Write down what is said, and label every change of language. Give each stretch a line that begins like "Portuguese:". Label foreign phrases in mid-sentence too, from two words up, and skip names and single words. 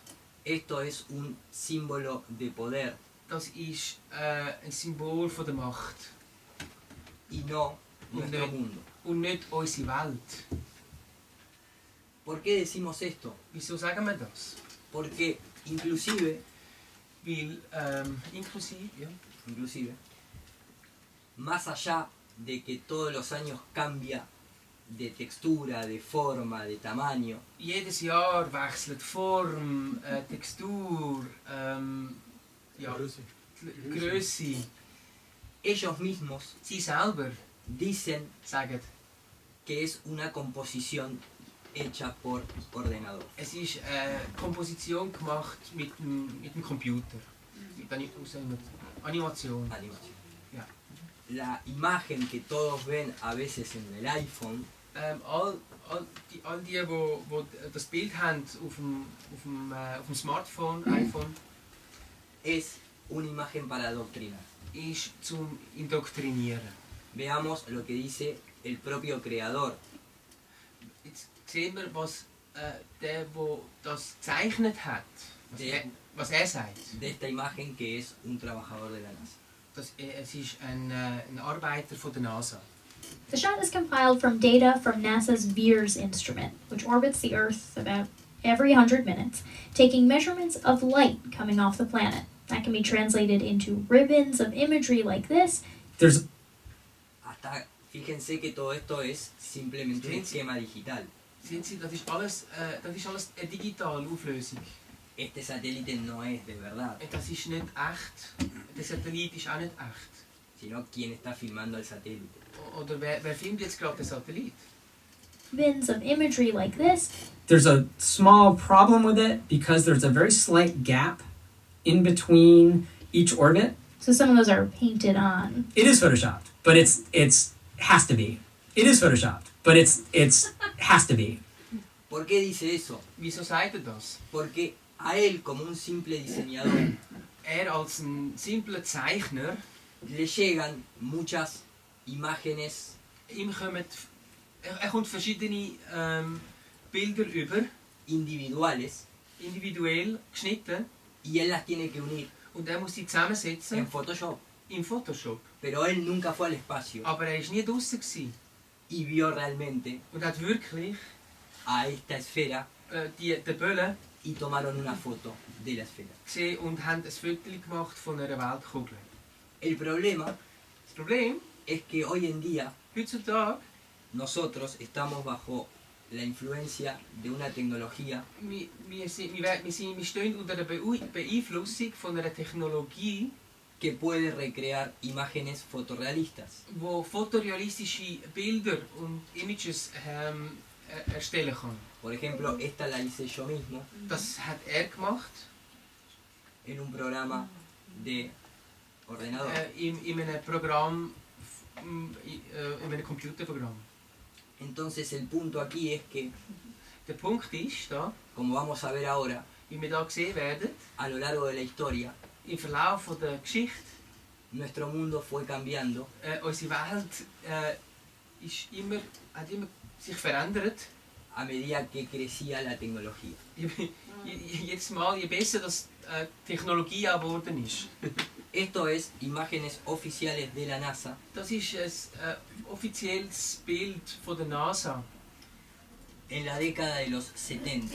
Spanish: esto es un símbolo de poder
German: das ist ein Symbol von der Macht
Spanish: y no nuestro
German: Und,
Spanish: mundo.
German: und nicht unsere Welt.
Spanish: ¿Por qué decimos esto?
German: Wieso sagen wir das?
Spanish: Porque inclusive,
German: Weil inklusive, ja,
Spanish: más allá de que todos los años cambia de textura, de forma, de tamaño,
German: jedes Jahr wechselt Form, Textur, ja, Größe.
Spanish: ellos mismos
German: Sie selber
Spanish: dicen
German: sagen,
Spanish: que es una composición hecha por ordenador.
German: es ist eine Komposition gemacht mit dem Computer. Mit Animation.
Spanish: Animación.
German: Ja.
Spanish: La imagen que todos ven a veces en el iPhone
German: All die das Bild haben auf dem Smartphone, iPhone,
Spanish: es una imagen para adoctrinar.
German: ist zum Indoktrinieren.
Spanish: Veamos lo que dice el propio creador.
German: Jetzt sehen wir, was der das gezeichnet hat, was er sagt.
Spanish: De esta imagen que es un trabajador de la NASA.
German: Es ist ein Arbeiter von der NASA.
English: The shot is compiled from data from NASA's VEERS instrument, which orbits the Earth about every 100 minutes, taking measurements of light coming off the planet. That can be translated into ribbons of imagery like this.
Spanish: Hasta fíjense que todo esto es simplemente un esquema digital.
German: Sehen Sie, das ist alles eine digitale Auflösung.
Spanish: Este satélite no es de verdad,
German: Das ist nicht echt. Der Satellit ist auch nicht echt.
Spanish: sino quien está filmando el satélite.
German: Oder wer filmt jetzt gerade den Satellit?
English: Ribbons of imagery like this. There's a small problem with it because there's a very slight gap in between each orbit. So some of those are painted on. It is photoshopped, but it's has to be. It is photoshopped, but it's has to be.
Spanish: ¿Por qué dice eso?
German: Wieso sagt er das?
Spanish: Porque a él, como un simple diseñador,
German: Als ein simpler Zeichner,
Spanish: le llegan muchas imágenes
German: ihm kommt verschiedene Bilder über,
Spanish: individuales
German: individuell geschnitten,
Spanish: y él las tiene que unir
German: und er muss sie zusammensetzen
Spanish: en Photoshop.
German: im Photoshop.
Spanish: Pero él nunca fue al espacio
German: Aber er war nie draußen gewesen
Spanish: y vio realmente
German: und hat wirklich
Spanish: a esta esfera
German: den Böllen
Spanish: y tomaron una foto de la esfera.
German: gesehen und haben ein Foto gemacht von einer Weltkugel.
Spanish: El problema
German: Das Problem,
Spanish: es que hoy en día
German: heutzutage,
Spanish: nosotros estamos bajo la influencia de una tecnología
German: wir stehen unter der Beeinflussung von einer Technologie,
Spanish: que puede recrear imágenes fotorrealistas.
German: wo fotorealistische Bilder und Images erstellen kann.
Spanish: Por ejemplo, esta la hice yo mismo
German: Das hat er gemacht
Spanish: en un programa de ordenador.
German: in einem Programm, in einem Computerprogramm.
Spanish: Entonces el punto aquí es que,
German: Der Punkt ist da,
Spanish: como vamos a ver ahora,
German: wie wir da sehen werden,
Spanish: a lo largo de la historia,
German: im Verlauf von der Geschichte,
Spanish: nuestro mundo fue cambiando
German: unsere Welt hat immer sich verändert.
Spanish: a medida que crecía la tecnología.
German: Jedes Mal, je besser das Technologie geworden ist.
Spanish: Esto es imágenes oficiales de la NASA
German: Das ist ein offizielles Bild von der NASA
Spanish: en la década de los 70.